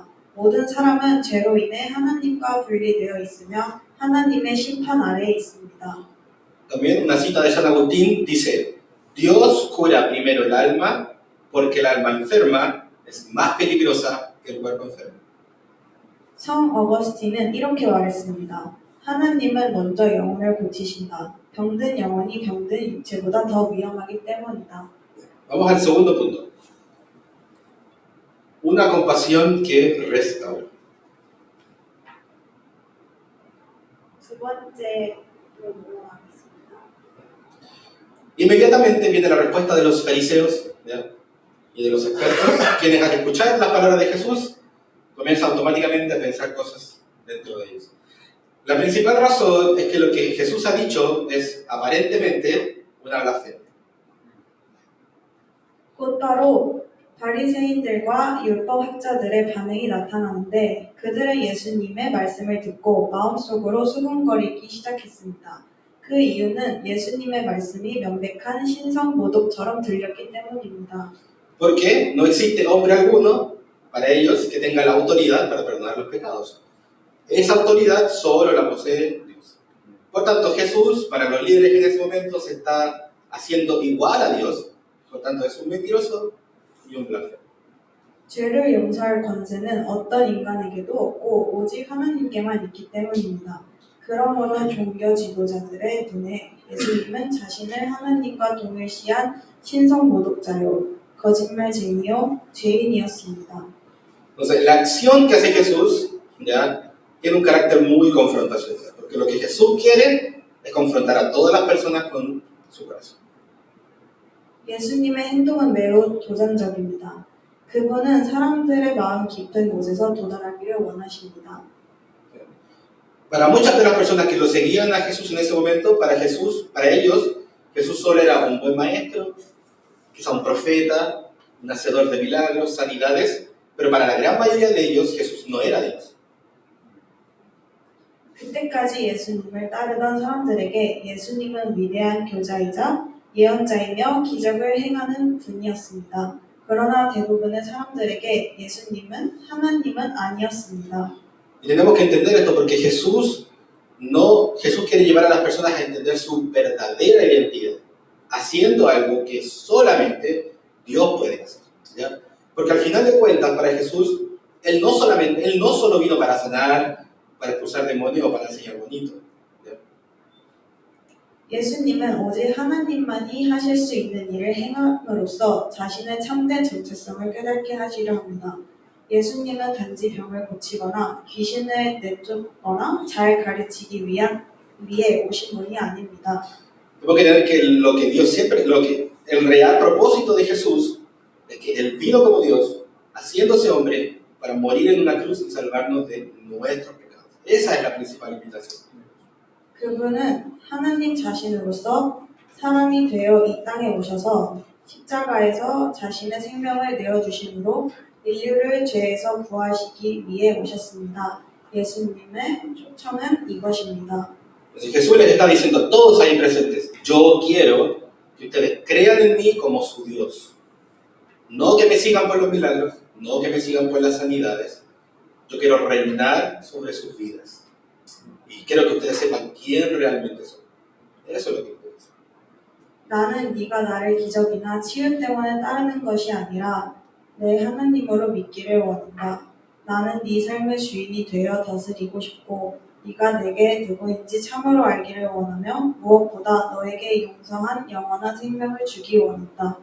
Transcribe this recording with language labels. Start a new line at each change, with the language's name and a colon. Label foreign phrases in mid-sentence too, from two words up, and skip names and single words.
Korean: 모든 사람은 죄로 인해 하나님과 분리되어 있으며 하나님의 심판 아래에 있습니다.
Spanish: También una cita de San Agustín dice, Dios cura primero el alma porque el alma enferma es más peligrosa que el cuerpo enfermo.
Korean: 성 어거스틴은 이렇게 말했습니다. 하나님은 먼저 영혼을 고치신다. 병든 영혼이 병든 육체보다 더 위험하기 때문이다.
Spanish: Vamos al segundo punto. Una compasión que restaura.
Korean: 두 번째로 넘어가겠습니다.
Spanish: Inmediatamente viene la respuesta de los fariseos, ¿ya? Y de los expertos, quienes al escuchar las palabras de Jesús comienzan automáticamente a pensar cosas dentro de ellos. La principal razón es que lo que Jesús ha dicho es aparentemente una blasfemia.
Korean: 곧바로 바리새인들과 율법학자들의 반응이 나타나는데 그들은 예수님의 말씀을 듣고 마음속으로 수군거리기 시작했습니다. 그 이유는 예수님의 말씀이 명백한 신성 모독처럼 들렸기 때문입니다.
Spanish: Porque no existe hombre alguno para ellos que tenga la autoridad para perdonar los pecados. Esa autoridad solo la posee Dios. Por tanto, Jesús, para los líderes que en ese momento se está haciendo igual a Dios, por tanto es un mentiroso y un blasfemo.
Korean: 죄를 용서할 권세는 어떤 인간에게도 없고 오직 하나님께만 있기 때문입니다. 그러므로 종교 지도자들의 눈에 예수님은 자신을 하나님과 동일시한 신성 모독자요, 거짓말쟁이요, 죄인이었습니다.
Spanish: Entonces, la acción que hace Jesús ya tiene un carácter muy confrontacional, porque lo que Jesús quiere es confrontar a todas las personas con su corazón.
Korean: 예수님의 행동은 매우 도전적입니다. 그분은 사람들의 마음 깊은 곳에서 도달하기를 원하십니다.
Spanish: Para muchas de las personas que lo seguían a Jesús en ese momento, para ellos, Jesús solo era un buen maestro, quizá un profeta, un hacedor de milagros, sanidades, pero para la gran mayoría de ellos Jesús no era Dios.
Korean: 그때까지 예수님을 따르던 사람들에게 예수님은 위대한 교자이자 예언자이며 기적을 행하는 분이었습니다. 그러나 대부분의 사람들에게 예수님은 하나님은 아니었습니다.
Spanish: Y tenemos que entender esto porque Jesús quiere llevar a las personas a entender su verdadera identidad, haciendo algo que solamente Dios puede hacer, ¿ya? Porque al final de cuentas, para Jesús, Él no solo vino para sanar, para expulsar demonios o para enseñar bonito, ¿ya?
Korean: 예수님은 오직 하나님만이 하실 수 있는 일을 행함으로써 자신의 참된 정체성을 깨닫게 하시려 합니다. 예수님은 단지 병을 고치거나 귀신을 내쫓거나 잘 가르치기 위해 오신 분이 아닙니다.
Spanish: Tenemos que entender que lo que Dios siempre, el real propósito de Jesús es que Él vino como Dios, haciéndose hombre, para morir en una cruz y salvarnos de nuestros pecados. Esa es la principal invitación.
Korean: 그분은 하나님 자신으로서 사람이 되어 이 땅에 오셔서 십자가에서 자신의 생명을 내어주심으로 인류를 죄에서 구하시기 위해 오셨습니다. 예수님의 초청은 이것입니다.
Spanish: Entonces Jesús les está diciendo a todos ahí presentes, yo quiero que ustedes crean en mí como su Dios. No que me sigan por los milagros, no que me sigan por las sanidades. Yo quiero reinar sobre sus vidas. Y quiero que ustedes sepan quién realmente son. Eso es lo que quiero decir.
Korean: 나는 네가 나를 기적이나 치유 때문에 따르는 것이 아니라 내 하나님으로 믿기를 원한다. 나는 네 삶의 주인이 되어 다스리고 싶고 네가 내게 누구인지 참으로 알기를 원하며 무엇보다 너에게 영성한 영원한 생명을 주기 원한다.